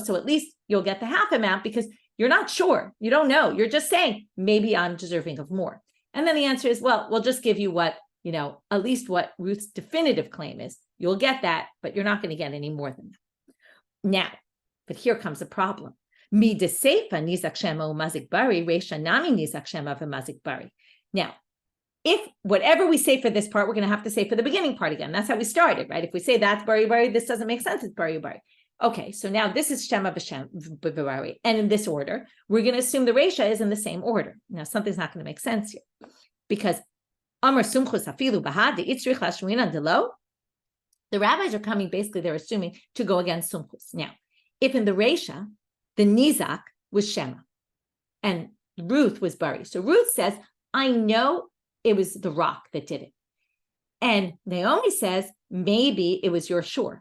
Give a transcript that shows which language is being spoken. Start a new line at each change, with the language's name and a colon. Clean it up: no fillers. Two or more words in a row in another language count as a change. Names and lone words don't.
English: So at least you'll get the half amount, because you're not sure. You don't know. You're just saying, maybe I'm deserving of more. And then the answer is, well, we'll just give you what, at least what Ruth's definitive claim is. You'll get that, but you're not going to get any more than that. Now, but here comes a problem.
Aramaic: מדסיפא ניזק שמא ומזיק ברי רישא נמי ניזק שמא ומזיק ברי.
English: Now, if whatever we say for this part, we're going to have to say for the beginning part again. That's how we started, right? If we say that's bari, this doesn't make sense. It's bari. Okay, so now this is
Hebrew: שמא וברי.
English: And in this order, we're going to assume the reisha is in the same order. Now, something's not going to make sense here, because
Aramaic: אמר סומכוס אפילו בהדי איצטריך לאשמעינן דלא.
English: The rabbis are coming, basically, they're assuming to go against Sumchus. Now, if in the reisha, the nizak was shema and Ruth was bari. So Ruth says, I know it was the rock that did it. And Naomi says, maybe it was your shore.